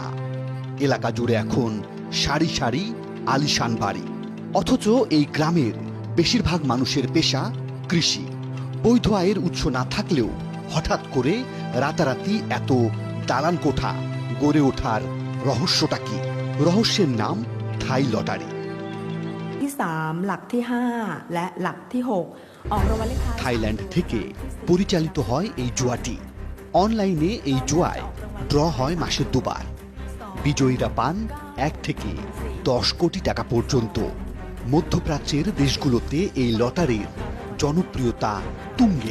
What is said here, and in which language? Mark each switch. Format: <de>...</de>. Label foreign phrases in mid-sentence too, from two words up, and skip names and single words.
<bn>এলাকা জুড়ে এখন সারি সারি আলিশান বাড়ি, অথচ এই গ্রামের বেশিরভাগ মানুষের পেশা কৃষি। বৈধ আয়ের উৎস না থাকলেও হঠাৎ করে রাতারাতি এত দালান কোঠা গড়ে ওঠার রহস্যটা কি? রহস্যের নাম থাই লটারি।</bn> <th>ที่ 3 หลักที่ 5 และหลักที่ 6 ออกรางวัลเลขท้าย</th> <bn>থাইল্যান্ড থেকে পরিচালিত হয় এই জুয়াটি। অনলাইনে এই জুয়ায় ড্র হয় মাসে 2 বার। বিজয়ীরা পান 1 থেকে 10 কোটি টাকা পর্যন্ত। মধ্যপ্রাচ্যের দেশগুলোতে এই লটারির জনপ্রিয়তা তুঙ্গে।</bn>